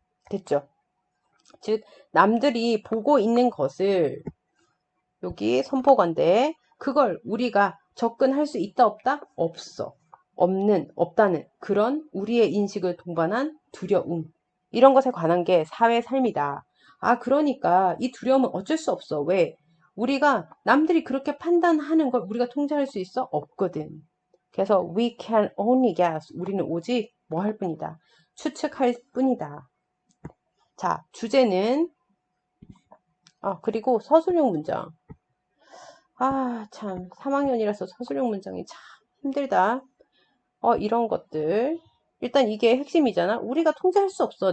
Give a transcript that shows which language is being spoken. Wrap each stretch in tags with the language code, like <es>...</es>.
<ko>됐죠? 즉 남들이 보고 있는 것을 여기 선포건데 그걸 우리가 접근할 수 있다 없다? 없어. 없다는 그런 우리의 인식을 동반한 두려움. 이런 것에 관한 게 사회 삶이다. 그러니까 이 두려움은 어쩔 수 없어. 왜? 우리가 남들이 그렇게 판단하는 걸 우리가 통제할 수 있어? 없거든. 그래서</ko> <en>we can only guess.</en> <ko>우리는 오직 뭐 할 뿐이다. 추측할 뿐이다. 자, 주제는 그리고 서술형 문장. 참 3학년이라서 서술형 문장이 참 힘들다. 이런 것들. 일단 이게 핵심이잖아. 우리가 통제할 수 없어.</ko>